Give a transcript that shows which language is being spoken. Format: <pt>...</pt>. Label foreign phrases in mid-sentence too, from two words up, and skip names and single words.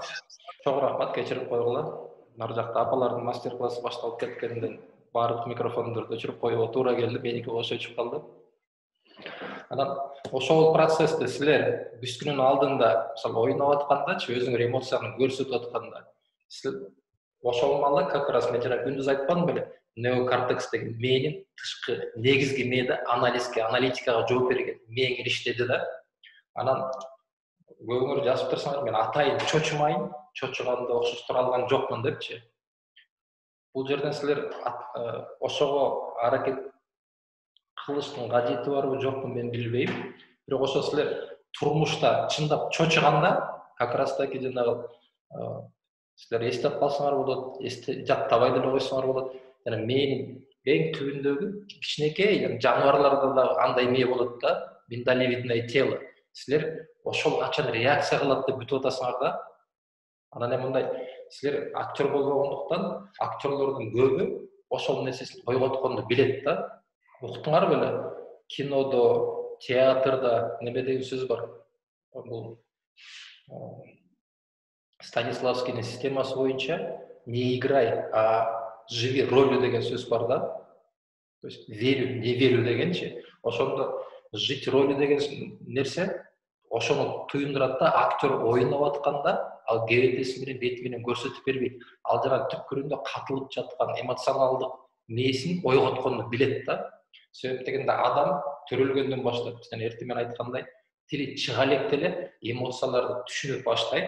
<ky>Чоң рахмат, кечирип койгула. Нар жакта апалардын мастер-классы башталып кеткенден баардык микрофондорду өчүрүп коюуга туура келди, меники ошо өчүп калды. Анан ошол процессте силер бүскүнүн алдында, мисалы, ойноп аткандачы, өзүңөр эмоцияны көрсөтүп атканда, силер ошол маалда</ky> <ru>как раз</ru> <ky>мен жана күндүз айтпадым беле, неокортекс деген мээнин тышкы негизги мээде аналитикага жооп берген мээңер иштеди да. Анан көбүңөр жазып турсаңар, мен атайын чочумайын, чочуганды окшоштура алган жокмун депчи. Бул жерден силер ошого аракет кылыштын кажети барбы жокпу мен билбейм. Бирок ошо силер турмушта чындап чочуганда,</ky> <ru>как раз таки</ru> <ky>жанагы силер эстеп калсаңар болот, жаттабай деле койсоңор болот. Жана мээнин эң түбүндөгү кичинекей жаныбарларда да андай мээ болот да,</ky> <ru>миндалевидное тело.</ru> <ky>Силер ошол качан реакция кылат деп күтүп атасыңар да. Анан эми мындай силер актер болгондуктан актерлордун көбү ошол нерсесин койготконду билет да. Уктуңар беле? Кинодо, театрда неме деген сөз бар. Бул Станиславскийдин системасы боюнча</ky> <ru>не играй, а живи ролью</ru> <ky>деген сөз бар да.</ky> <ru>То есть верю, не верю</ru> <ky>дегенчи. Ошондо</ky> <ru>жить ролью</ru> <ky>деген нерсе ошону туюндурат да, актер ойноп атканда ал кебетеси менен бети менен көрсөтүп бербейт. Ал жана түпкүрүндө катылып жаткан эмоционалдык нээсин ойготконду билет да. Себеп дегенде адам төрөлгөндөн баштап, жана эртең мен айткандай, тили чыга электе эле эмоцияларды түшүнүп баштайт.</ky>